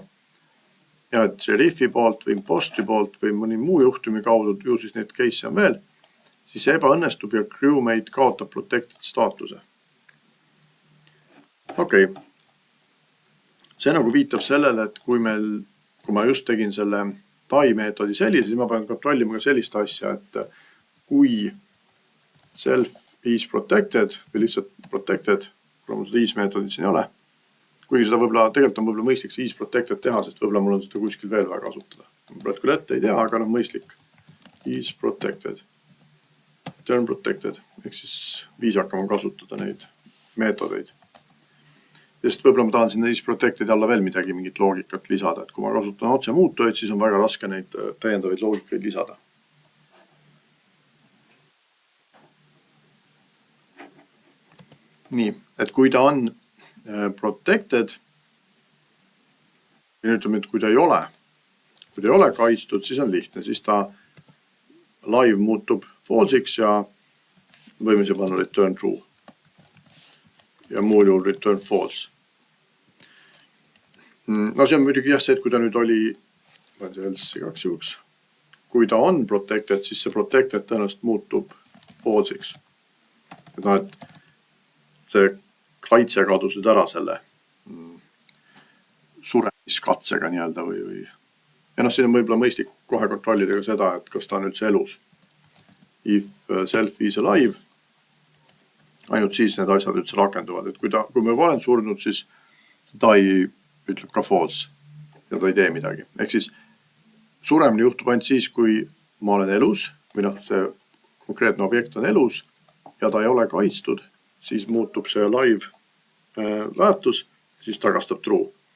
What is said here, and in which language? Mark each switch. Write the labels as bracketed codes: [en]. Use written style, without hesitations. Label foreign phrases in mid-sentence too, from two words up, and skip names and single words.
[et] Ja et sheriffi poolt või impostri poolt või mõni muu juhtumi kaudu, ju siis neid case on veel, siis see ebaõnnestub ja crewmate kaotab protected staatuse. Okei. See nagu viitab sellele, et kui ma just tegin selle die meetodi sellise, siis ma pean kontrollima ka sellist asja, et kui [en] self is protected [et] või lihtsalt protected, kuna mul seda is meetodit siin ei ole, kuigi seda tegelikult on mõistlik see [en] is protected [et] teha, sest võib-olla mul on seda kuskil veel vaja kasutada. Ma praegu küll ette ei tea, aga mõistlik. [en] Is protected. Turn protected. [et] Ehk siis viisakam on kasutada neid meetodeid. Sest võib-olla ma tahan sinna [en] is protected [et] alla veel mingit loogikat lisada, et kui ma kasutan otse muutujaid, siis on väga raske neid täiendavaid loogikaid lisada. Nii, et kui ta on protected, ütleme, et kui ta ei ole kaitstud, siis on lihtne, siis ta live muutub false'iks ja võime siia panna [en] return true. [et] Ja muul juhul [en] return false. [et] No see on muidugi jah see, et kui ta nüüd oli, ma olen see else 2 juhuks, kui ta on protected, siis see protected tõenäoliselt muutub false'iks. Et see kaitse kadus nüüd ära selle suremiskatsega nii-öelda või. Ja siin on võib-olla mõistlik kohe kontrollida ka seda, et kas ta on üldse elus. [en] If self is alive, [et] ainult siis need asjad üldse rakenduvad, et kui ma olen surnud, siis ta ei ütleb ka false ja ta ei tee midagi. Ehk siis suremine juhtub ainult siis, kui ma olen elus või see konkreetne objekt on elus ja ta ei ole kaitstud, siis muutub see live väärtus, siis tagastab true.